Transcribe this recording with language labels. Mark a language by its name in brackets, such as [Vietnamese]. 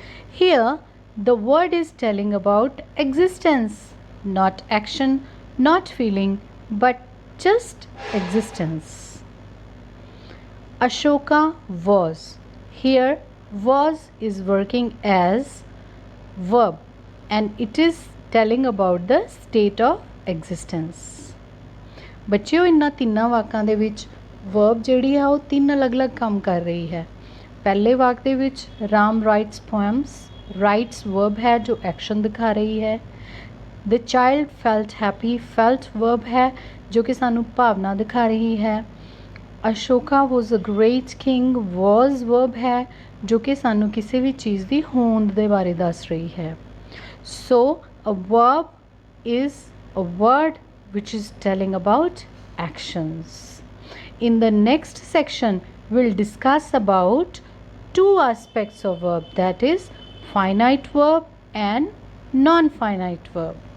[English] Here the word is telling about existence, not action, not feeling, but just existence. Ashoka was. Here was is working as verb and it is telling about the state of existence. [Punjabi] ਬੱਚਿਓ ਇਹਨਾਂ ਤਿੰਨਾਂ ਵਾਕਾਂ ਦੇ ਵਿੱਚ verb ਜਿਹੜੀ ਆ ਉਹ ਤਿੰਨ ਅਲੱਗ-ਅਲੱਗ ਕੰਮ ਕਰ ਰਹੀ ਹੈ। ਪਹਿਲੇ ਵਾਕ ਦੇ ਵਿੱਚ Ram [English] writes poems, [Punjabi] rights verb ਹੈ ਜੋ ਐਕਸ਼ਨ ਦਿਖਾ ਰਹੀ ਹੈ। [English] The child felt happy, [Punjabi] felt verb ਹੈ ਜੋ ਕਿ ਸਾਨੂੰ ਭਾਵਨਾ ਦਿਖਾ ਰਹੀ ਹੈ। Ashoka [English] was a great king, [Punjabi] was verb ਹੈ ਜੋ ਕਿ ਸਾਨੂੰ ਕਿਸੇ ਵੀ ਚੀਜ਼ ਦੀ ਹੋਂਦ ਦੇ ਬਾਰੇ ਦੱਸ ਰਹੀ ਹੈ। [English] So a verb is a word which is telling about actions. In the next section, we'll discuss about two aspects of verb, that is finite verb and non-finite verb.